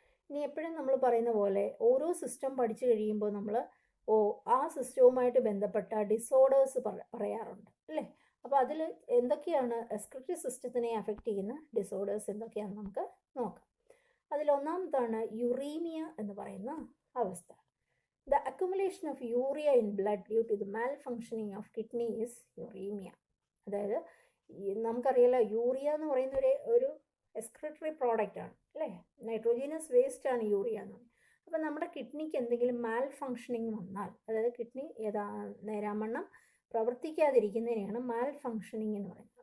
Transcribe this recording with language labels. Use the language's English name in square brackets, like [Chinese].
[Malayalam] ഇനി എപ്പോഴും നമ്മൾ പറയുന്ന പോലെ ഓരോ സിസ്റ്റം പഠിച്ചു കഴിയുമ്പോൾ നമ്മൾ ആ സിസ്റ്റവുമായിട്ട് ബന്ധപ്പെട്ട ഡിസോർഡേഴ്സ് പറയാറുണ്ട്, അല്ലേ. അപ്പോൾ അതിൽ എന്തൊക്കെയാണ് എക്സ്ക്രീറ്ററി സിസ്റ്റത്തിനെ അഫക്റ്റ് ചെയ്യുന്ന ഡിസോർഡേഴ്സ് എന്തൊക്കെയാണെന്ന് നമുക്ക് നോക്കാം. അതിലൊന്നാമതാണ് യുറീമിയ എന്ന് പറയുന്ന അവസ്ഥ. [English] The accumulation of urea in blood due to the malfunctioning of kidney is uremia. [Malayalam] അതായത് നമുക്കറിയാലോ യൂറിയ എന്ന് പറയുന്ന ഒരു എക്സ്ക്രീറ്ററി പ്രോഡക്റ്റ് ആണ്, അല്ലേ, നൈട്രോജീനസ് വേസ്റ്റ് ആണ് യൂറിയ എന്ന് പറയുന്നത്. അപ്പോൾ നമ്മുടെ കിഡ്നിക്ക് എന്തെങ്കിലും മാൽ ഫങ്ഷനിങ് വന്നാൽ, അതായത് കിഡ്നി നേരാവണ്ണം പ്രവർത്തിക്കാതിരിക്കുന്നതിനെയാണ് മാൽ ഫങ്ഷനിങ് എന്ന് പറയുന്നത്.